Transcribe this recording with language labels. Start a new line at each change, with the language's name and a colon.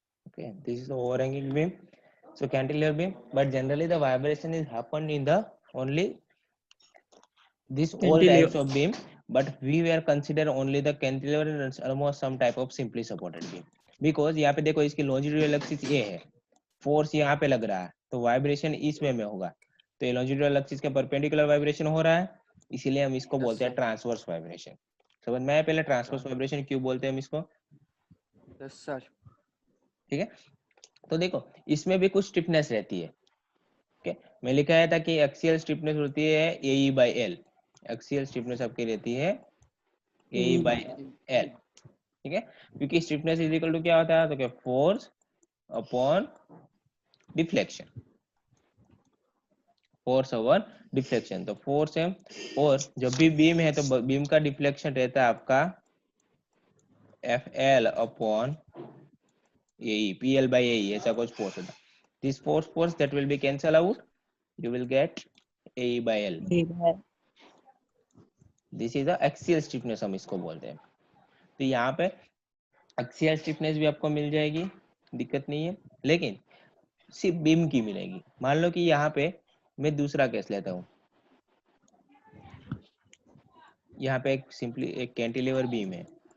English: Okay, this is the overhanging beam. So cantilever beam, but generally the vibration is happened in the only this all Cantilever. types of beam, but we were consider only the cantilever and almost some type of simply supported beam, because
Hindi: यहाँ पे देखो इसकी longitudinal axis ये है, force यहाँ पे लग रहा है तो वाइब्रेशन इस वे में होगा. तो ये longitudinal axis के परपेंडिकुलर वाइब्रेशन हो रहा है, इसीलिए हम इसको बोलते हैं ट्रांसवर्स वाइब्रेशन. समझ में आया? पहले ट्रांसवर्स वाइब्रेशन क्यों बोलते हैं हम इसको?
English: Yes sir.
Hindi: ठीक है, तो देखो इसमें भी कुछ स्टिफनेस रहती है. ओके, मैं लिखाया था कि एक्सियल स्टिफनेस होती है AE by L. Axial stiffness आपकी रहती है AE by L. ठीक है, क्योंकि स्टिफनेस इज इक्वल टू क्या होता है? तो क्या? Force upon deflection. Force upon deflection. तो फोर्स है, और जब भी बीम है तो बीम का डिफ्लेक्शन रहता है आपका FL upon AE, PL by AE, ऐसा कुछ फोर्स होता है.
English: This force that will be cancel out, you will get AE by L. This is the axial stiffness
Hindi: हम इसको बोलते हैं. तो यहाँ पे axial stiffness भी आपको मिल जाएगी, दिक्कत नहीं है, लेकिन सिर्फ बीम की मिलेगी. मान लो कि यहाँ पे मैं दूसरा केस लेता हूँ. यहाँ पे सिंपली एक कैंटिलीवर बीम है.